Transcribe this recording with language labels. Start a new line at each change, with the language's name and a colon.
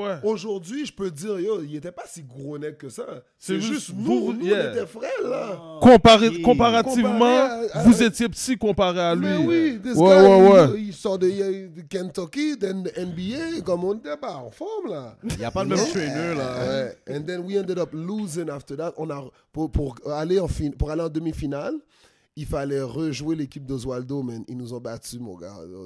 French: Aujourd'hui, je peux dire, yo, il était pas si gros nec que ça. C'est C'est juste juste vous, nous,
English: yeah.
French: on était frères, là. Comparativement, Comparé à- vous étiez petit comparé à lui. Mais oui,
English: this
French: Ouais. guy, il sort de Kentucky,
English: then the NBA,
French: comme on était pas en forme, là. Il n'y a pas le même trainer, là. Ouais.
English: And then we ended up losing after that.
French: Pour aller en demi-finale, il fallait rejouer l'équipe d'Oswaldo, man. Ils nous ont battus, mon gars.